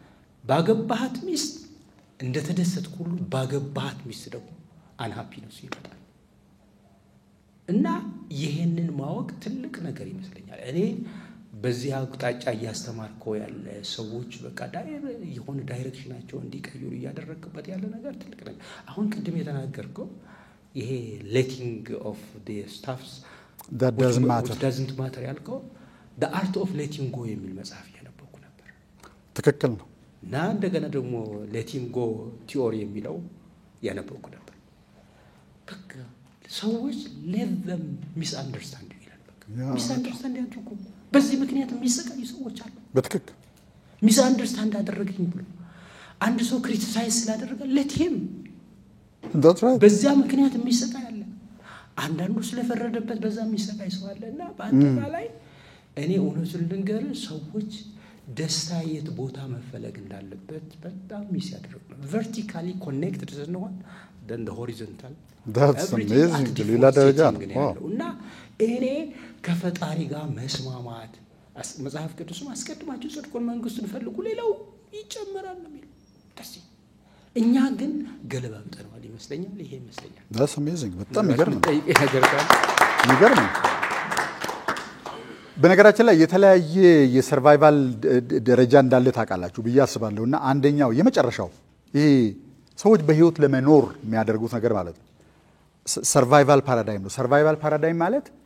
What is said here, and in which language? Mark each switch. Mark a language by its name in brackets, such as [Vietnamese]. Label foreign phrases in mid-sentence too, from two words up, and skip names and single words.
[Amharic] ባገባሃት ሚስት እንደተደሰትኩ ሁሉ ባገባሃት ሚስት ደግሞ አንሃፒነስ ይመጣል። እና ይሄንን ማወቅ ትልቅ ነገር ይመስለኛል። እኔ በዚህ አቅጣጫ እያስተማርከው ያለ ሰዎች በቃ የሆነ ዳይሬክሽናቸው እንዲቀይሩ እያደረግበት ያለ ነገር ትልቅ ነገር። አሁን ቅድም የተናገርከው ይሄ [English] letting of the stuffs that doesn't matter [Amharic] ያልከው [English] the art of letting go [Amharic] የሚል መጽሐፍ ያነበብኩ ነበር። ትክክል ነው። እና እንደገና ደግሞ [English] letting go [Amharic] ቲዮሪ የሚለው ያነበብኩ ነበር። በቃ ሰዎች [English] let them misunderstand [Amharic] ይላል። በቃ misunderstand ያድርጉ። በዚህ ምክንያት የሚሰቃዩ ሰዎች አሉ። በትክክል misunderstand አደረገኝ ብሎ አንድ ሰው ክሪቲሳይዝ ስላደረገ [English] let him that's right [Amharic] በዚያ ምክንያት የሚሰቃይ አለ። አንዳንዱ ስለፈረደበት በዛ የሚሰቃይ ሰው አለና በአጠቃላይ እኔ እውነቱን ልንገርህ ሰዎች ደስታ የት ቦታ መፈለግ እንዳለበት በጣም ሚስ ያደርጉ ነው። [English] vertically connected [Amharic] ስለሆነ [English] then the horizontal that's amazing [Amharic] ሌላ ደረጃ ነው። እና እኔ ከፈጣሪ ጋር መስማማት መጽሐፍ ቅዱስም አስቀድማችሁ ጽድቁን መንግስቱን ፈልጉ ሌላው ይጨመራል ነው የሚለው። እኛ ግን ገለባብጠናል ይመስለኛል። ይሄ ይመስለኛል [English] that's amazing [Amharic] በጣም ይገርም ነው። ይገርም ነው። በነገራችን ላይ የተለያየ የሰርቫይቫል ደረጃ እንዳለ ታውቃላችሁ ብዬ አስባለሁና አንደኛው የመጨረሻው ይሄ ሰዎች በህይወት ለመኖር የሚያደርጉት ነገር ማለት ነው [English] survival paradigm [Amharic] ነው። [English] survival paradigm [Amharic] ማለት